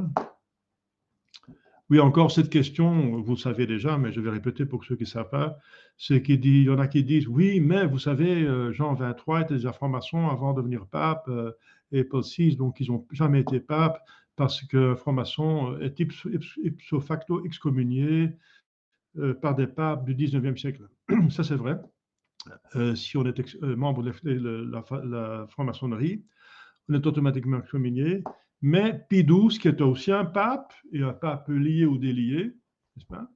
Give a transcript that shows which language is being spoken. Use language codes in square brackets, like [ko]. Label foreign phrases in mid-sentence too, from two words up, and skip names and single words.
[fr] Oui, encore cette question, vous le savez déjà, mais je vais répéter pour ceux qui ne savent pas, c'est qu'il dit, il y en a qui disent, oui, mais vous savez, Jean 23 était déjà franc-maçon avant de devenir pape, et Paul VI, donc ils n'ont jamais été pape, parce que franc-maçon est [la] ipso facto [fr] excommunié par des papes du 19e siècle. Ça, c'est vrai. Si on est membre de la franc-maçonnerie, on est automatiquement excommunié. Mais Pie XII, qui était aussi un pape, et un pape peut lier ou délier, n'est-ce pas?